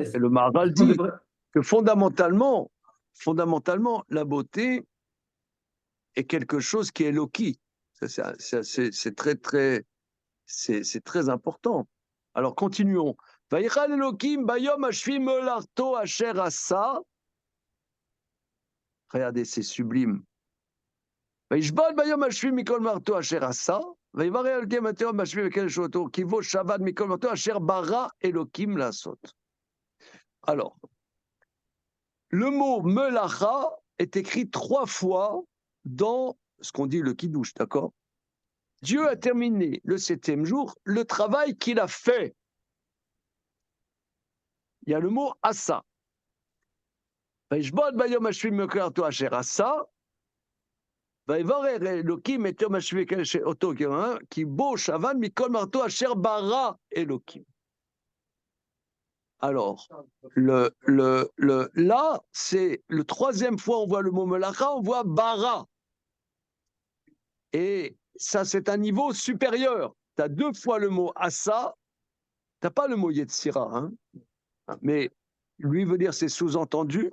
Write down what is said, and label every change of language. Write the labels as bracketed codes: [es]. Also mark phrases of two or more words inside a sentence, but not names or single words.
[fr] Et le Maharal dit que fondamentalement, la beauté est quelque chose qui est loki. C'est très, très, c'est très important. Alors, continuons. [he] ויכל אלוהים ביום השביעי מלאכתו אשר עשה. [fr] Regardez, c'est sublime. [he] וישבות ביום השביעי מכל מלאכתו אשר עשה, ויברא אלוקים את יום השביעי וקדש אותו, כי בו שבת מכל מלאכתו אשר ברא אלוקים לעשות. [fr] Alors, le mot melacha est écrit 3 fois dans ce qu'on dit le kiddush, d'accord? Dieu a terminé le 7e jour le travail qu'il a fait. Il y a le mot asa. [he] וישבות ביום השביעי מכל מלאכתו אשר עשה, ויברר אלוקים את יום השביעי וקדש אותו כי בו שבת מכל מלאכתו אשר ברא אלוקים. [fr] Alors, là, c'est le 3e fois on voit le mot melacha, on voit bara. Et ça, c'est un niveau supérieur. Tu as 2 fois le mot asa, tu n'as pas le mot yetzira, hein, mais lui veut dire c'est sous-entendu.